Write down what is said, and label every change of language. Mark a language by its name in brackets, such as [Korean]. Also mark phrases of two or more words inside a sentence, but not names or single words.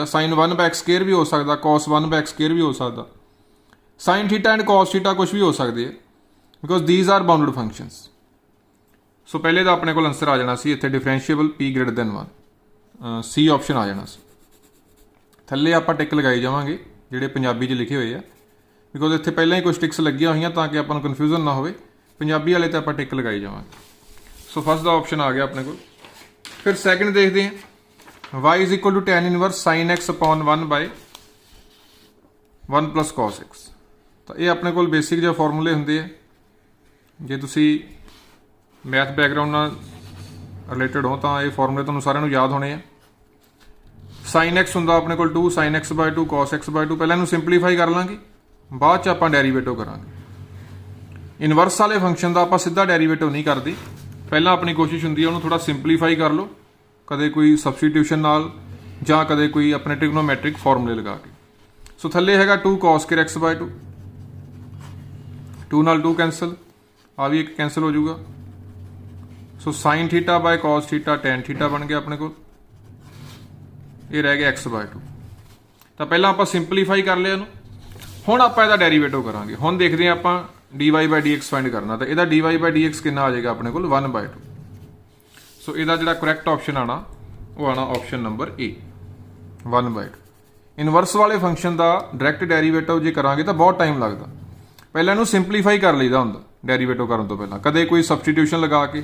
[English] sine 1 by x square [Hindi] भी हो सकता, [English] cos 1 by x square [Hindi] भी हो सकता, [English] sine theta and cos theta [Hindi] कुछ भी हो सकते हैं, [English] because these are bounded functions. [Punjabi] ਸੋ ਪਹਿਲੇ ਤੋ ਅਪਨੇ ਕੋ ਆਂਸਰ ਆ ਜਾਣਾ ਸੀ ਇੱਥੇ ਡਿਫਰੈਂਸ਼ੀਏਬਲ [English] p greater than 1, [Punjabi] ਸੀ ਆਪਸ਼ਨ ਆ ਜਾਣਾ ਸੀ। ਥੱਲੇ ਆਪਾਂ ਟਿਕ ਲਗਾਈ ਜਾਵਾਂਗੇ ਜਿਹੜੇ ਪੰਜਾਬੀ 'ਚ ਲਿਖੇ ਹੋਏ ਆ, ਬਿਕੋਜ਼ ਇੱਥੇ ਪਹਿਲਾਂ ਹੀ ਕੁਝ ਟਿਕਸ ਲੱਗੀਆਂ ਹੋਈਆਂ ਤਾਂ ਕਿ ਆਪਾਂ ਨੂੰ ਕਨਫਿਊਜ਼ਨ ਨਾ ਹੋਵੇ। ਪੰਜਾਬੀ ਵਾਲੇ 'ਤੇ ਆਪਾਂ ਟਿਕ ਲਗਾਈ ਜਾਵਾਂਗੇ। ਸੋ ਫਸਟ ਦਾ ਆਪਸ਼ਨ ਆ ਗਿਆ ਆਪਣੇ ਕੋਲ। ਫਿਰ ਸੈਕਿੰਡ ਦੇਖਦੇ ਹਾਂ, [English] y is equal to tan inverse sin x upon 1 by 1 plus cos x। [Punjabi] ਤਾਂ ਇਹ ਆਪਣੇ ਕੋਲ ਬੇਸਿਕ ਜਿਹੇ ਫਾਰਮੂਲੇ ਹੁੰਦੇ ਆ, ਜੇ ਤੁਸੀਂ [English] math background [Punjabi] ਨਾਲ ਰਿਲੇਟਡ ਹੋ ਤਾਂ ਇਹ ਫਾਰਮੂਲੇ ਤੁਹਾਨੂੰ ਸਾਰਿਆਂ ਨੂੰ ਯਾਦ ਹੋਣੇ ਆ। sin x ਹੁੰਦਾ ਆਪਣੇ ਕੋਲ [English] 2 sin x by 2 cos x by 2। [Punjabi] ਪਹਿਲਾਂ ਇਹਨੂੰ ਸਿੰਪਲੀਫਾਈ ਕਰ ਲਾਂਗੇ, ਬਾਅਦ 'ਚ ਆਪਾਂ ਡੈਰੀਵੇਟਿਵ ਕਰਾਂਗੇ। ਇਨਵਰਸ ਵਾਲੇ ਫੰਕਸ਼ਨ ਦਾ ਆਪਾਂ ਸਿੱਧਾ ਡੈਰੀਵੇਟਿਵ ਨਹੀਂ ਕਰਦੇ, ਪਹਿਲਾਂ ਆਪਣੀ ਕੋਸ਼ਿਸ਼ ਹੁੰਦੀ ਹੈ ਉਹਨੂੰ ਥੋੜਾ ਸਿੰਪਲੀਫਾਈ ਕਰ ਲਓ, ਕਦੇ ਕੋਈ ਸਬਸਟੀਟਿਊਸ਼ਨ ਨਾਲ ਜਾਂ ਕਦੇ ਕੋਈ ਆਪਣੇ ਟ੍ਰਿਗਨੋਮੈਟ੍ਰਿਕ ਫਾਰਮੂਲੇ ਲਗਾ ਕੇ। ਸੋ ਥੱਲੇ ਹੈਗਾ [English] 2 cos x by 2, [Punjabi] 2 ਨਾਲ 2 ਕੈਂਸਲ, ਆ ਵੀ ਇੱਕ ਕੈਂਸਲ ਹੋ ਜਾਊਗਾ। ਸੋ [English] sin θ by cos θ tan θ [Punjabi] ਬਣ ਗਿਆ ਆਪਣੇ ਕੋਲ, ਇਹ ਰਹਿ ਗਿਆ [English] x by 2। [Punjabi] ਤਾਂ ਪਹਿਲਾਂ ਆਪਾਂ ਸਿੰਪਲੀਫਾਈ ਕਰ ਲਿਆ ਇਹਨੂੰ, ਹੁਣ ਆਪਾਂ ਇਹਦਾ ਡੈਰੀਵੇਟਿਵ ਕਰਾਂਗੇ। ਹੁਣ ਦੇਖਦੇ ਹਾਂ ਆਪਾਂ [English] dy by dx [Punjabi] ਫਾਈਂਡ ਕਰਨਾ, ਤਾਂ ਇਹਦਾ [English] dy by dx [Punjabi] ਕਿੰਨਾ ਆ ਜਾਏਗਾ ਆਪਣੇ ਕੋਲ [English] 1 by 2। [Punjabi] ਸੋ ਇਹਦਾ ਜਿਹੜਾ ਕਰੈਕਟ ਆਪਸ਼ਨ ਆਣਾ ਉਹ ਆਣਾ [English] option number A 1 by 2. [Punjabi] ਇਨਵਰਸ ਵਾਲੇ ਫੰਕਸ਼ਨ ਦਾ [English] direct derivative [Punjabi] ਜੇ ਕਰਾਂਗੇ ਤਾਂ ਬਹੁਤ ਟਾਈਮ ਲੱਗਦਾ, ਪਹਿਲਾਂ ਇਹਨੂੰ ਸਿੰਪਲੀਫਾਈ ਕਰ ਲਈਦਾ ਹੁੰਦਾ ਡੈਰੀਵੇਟਿਵ ਕਰਨ ਤੋਂ ਪਹਿਲਾਂ, ਕਦੇ ਕੋਈ ਸਬਸਟੀਟਿਊਸ਼ਨ ਲਗਾ ਕੇ।